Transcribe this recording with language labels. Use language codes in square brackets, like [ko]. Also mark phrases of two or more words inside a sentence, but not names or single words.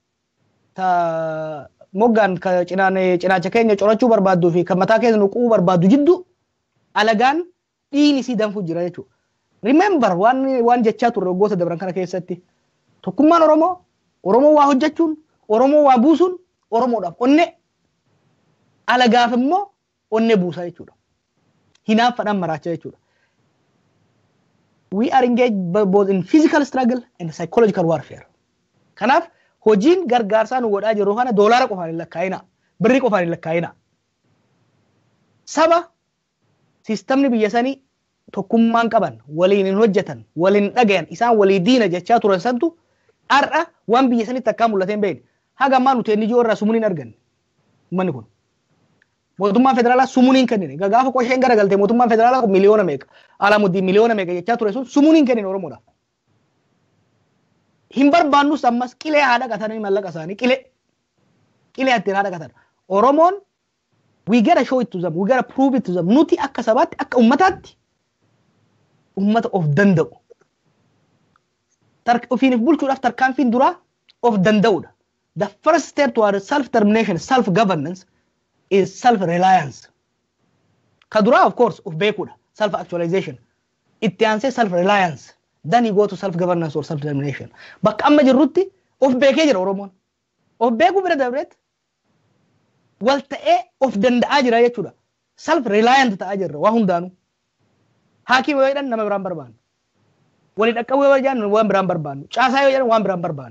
[om] moggaan cinaacha keenya corachuu barbaaduu fi kan mataa keessa nuquu barbaadu jiddu alagaan dhiini sii danfu jira jechuudha. Remember waan jechaa turre waggoota dabran kana keessatti tokkummaan Oromoo waa hojjechuun Oromoo waa buusuun Oromoodhaaf onne alagaaf immoo onne buusaa jechuudha. Hinaaffaadhaan maraacha jechuudha. [en] We are engaged both in physical struggle and psychological warfare. [om] Kanaaf hojiin gargaarsaa nu godhaa jirru kana doolaara qofaan hin lakkaa'ina birrii qofaan hin lakkaa'ina saba sistamni biyya sanii tokkummaan qaban waliin hin hojjetan waliin dhagayan isaan walii diina jechaa turan santu har'a waan biyya sanitti akkaan mul'atee hin beekne haga ammaa nuti inni ijoo irraa sumuun arganne manni kun mootummaan federaalaa sumuun hin kennine gaafa qosheen garagaltee mootummaan federaalaa miliyoona meeqa alamuddii miliyoona meeqa jechaa ture sun sumuun hin kennine Oromoodhaaf. Hin barbaannus ammas qilee haadha qatanii mallaqa isaanii qilee ittiin haadha qatan Oromon, [en] we gotta show it to them. We gotta prove it to them. [om] Nuti akka sabatti akka ummatatti ummata of danda'u. Ofiin bulchuudhaaf tarkaanfiin dura of danda'udha. [en] The first step toward self-determination, self-governance is self-reliance. [om] Kadura, [en] of course, [om] of beekuudha. [en] Self-actualization. [om] Itti aansee self-reliance. [en] Then you go to self-governance or self-determination. [om] Bakka amma jirrutti of beekee jira Oromoon. Of beekuu bira dabreet wal ta'ee of danda'aa jira jechuudha. Self-reliant ta'aa jirra waa hundaanuu. Haakii yoo jedhan nama biraan barbaannu. Waliin dhaqqabuu yoo jedhan waan biraan barbaannu. Caasaa yoo jedhan waan biraan barbaannu.